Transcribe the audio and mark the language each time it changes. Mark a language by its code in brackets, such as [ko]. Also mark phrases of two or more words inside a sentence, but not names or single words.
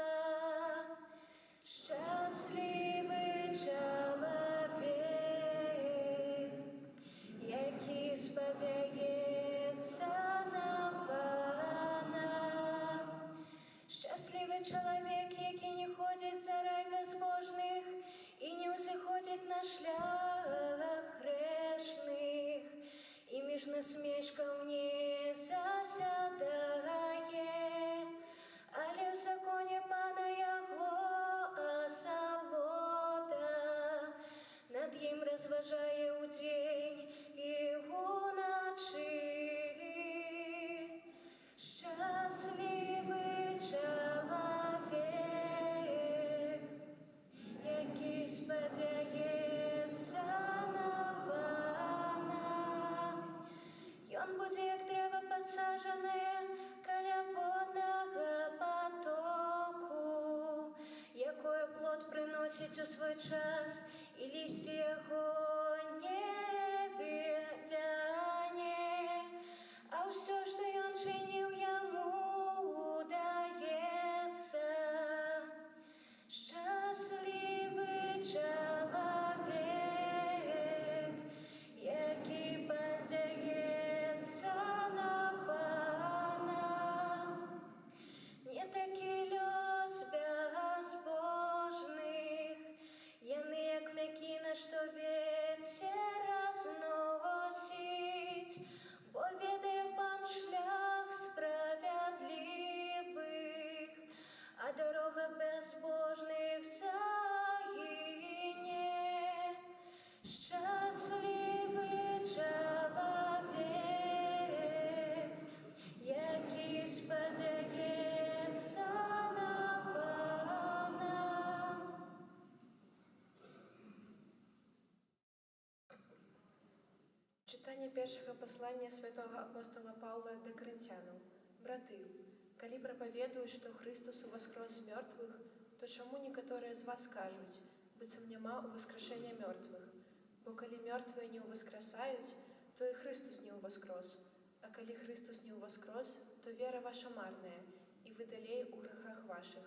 [uk] Щасливий чоловік, який сподівається на Пана. Щасливий чоловік, який не ходить за рай безбожних і не узиходить на шлях грешных, и між насмешком не засядає, але в законі Пана його осолода, над їм розважає удень і уночі. Щасливий чоловік, який сподівається на Пана. [be] Ён будзе як дрэва падсаджанае каля воднага потоку, якое плод прыносіць у свой час, і лісце яго не вяне, а ўсё, што ён чыніў, яму удаецца. [uk] Щасливий чоловік, який сподівається на Пана. [be] Не такий лёс безбожних, яны як мякіна, што вецер разносіць, бо ведае Пан шлях справядлівых, а дорога безбожных загине. [uk] Щасливий чоловік, який сподівається на Пана. Читання першого послання святого апостола Павла до Коринтянам. [be] Браты, калі прапаведуюць, што Христос уваскрос з мёртвых, то чаму некаторыя з вас кажуць, быццам няма ўваскрашэння мёртвых? Бо калі мёртвыя не ўваскрасаюць, то і Христос не ўваскрос. А калі Христос не ўваскрос, то вера ваша марная, і вы далей у грахах вашых.